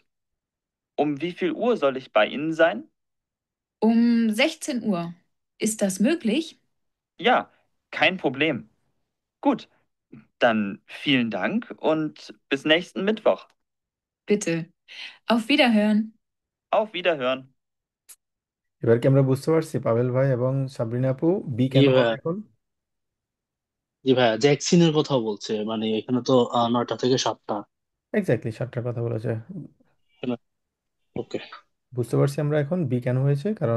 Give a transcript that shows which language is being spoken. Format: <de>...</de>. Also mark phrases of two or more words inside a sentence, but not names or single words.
<de>Um wie viel Uhr soll ich bei Ihnen sein? Um 16 Uhr. Ist das möglich? Ja, kein Problem. Gut, dann vielen Dank und bis nächsten Mittwoch. Bitte. Auf Wiederhören. Auf Wiederhören.</de> <bn>এবার কি আমরা বুঝতে পারছি পাভেল ভাই এবং সাবরিনা আপু বি জি কেন হবে ভাইয়া, এখন? জি ভাইয়া, জ্যাকসিনের কথা বলছে, মানে এখানে তো 9টা থেকে 7টা। এক্স্যাক্টলি 7টার কথা বলেছে। ওকে। বুঝতে পারছি আমরা এখন বি কেন হয়েছে, কারণ</bn>